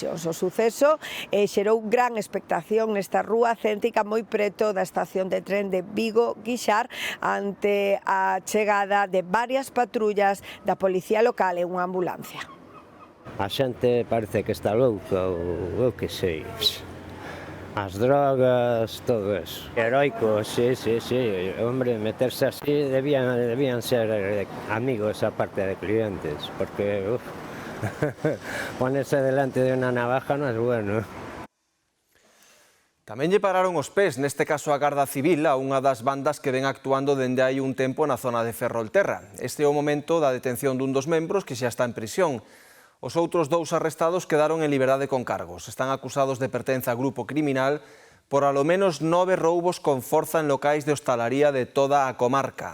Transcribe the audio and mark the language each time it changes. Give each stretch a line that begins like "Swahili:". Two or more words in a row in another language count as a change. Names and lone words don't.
Galician: O suceso xerou gran expectación nesta rúa céntrica moi preto da estación de tren de Vigo-Guixar ante a chegada de varias patrullas da policía local e unha ambulancia. A xente parece que está louca ou que sei. As drogas, todo eso.
Spanish: Heroico, sí. Hombre, meterse así debían ser amigos aparte de clientes, porque ponerse delante de una navaja no es bueno.
Galician: Tamén lle pararon os pés, neste caso a Garda Civil, a unha das bandas que ven actuando dende hai un tempo na zona de Ferrolterra. Este é o momento da detención dun dos membros que xa está en prisión. Os outros 2 arrestados quedaron en liberdade con cargos. Están acusados de pertenza a grupo criminal por alo menos 9 roubos con forza en locais de hostalaría de toda a comarca.